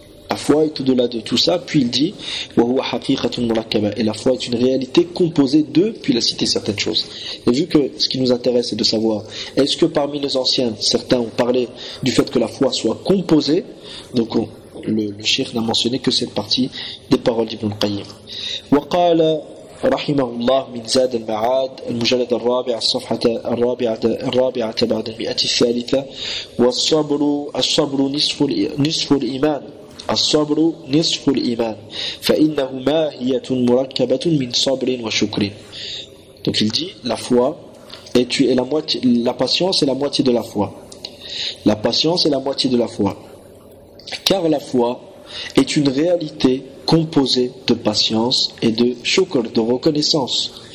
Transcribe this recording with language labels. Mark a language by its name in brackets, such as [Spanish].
[French] La foi est au-delà de tout ça, puis il dit [Arabic] wa huwa haqiqatun murakkaba, [French] et la foi est une réalité composée de, puis il a cité certaines choses. Et vu que ce qui nous intéresse est de savoir est-ce que parmi les anciens certains ont parlé du fait que la foi soit composée, donc le cheikh n'a mentionné que cette partie des paroles d'Ibn Qayyim. [Arabic] Wa qala رحمه الله من زاد المعاد المجلد الرابع الصفحة الرابعة بعد المئة الثالثة والصبر نصف الإيمان فإنه ماهية مركبة من صبر وشكر. [French] Donc il dit la foi est la moitié, la patience est la moitié de la foi. La patience est la moitié de la foi. Car la foi est une réalité composé de patience et de shukr, de reconnaissance.